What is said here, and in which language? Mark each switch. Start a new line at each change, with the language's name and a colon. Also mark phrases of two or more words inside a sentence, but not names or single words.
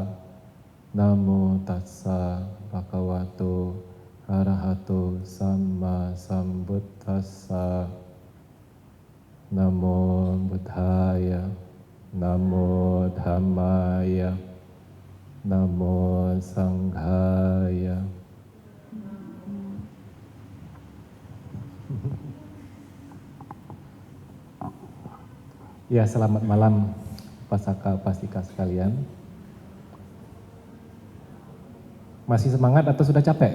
Pali: Namo tassa bhagavato arahato samma sambuddhassa. Namo Buddhaya, Namo Dhammaya, Namo Sanghaya.
Indonesian: Ya, selamat malam
Pali: Upasaka Upasika
Indonesian: sekalian. Masih semangat atau sudah capek?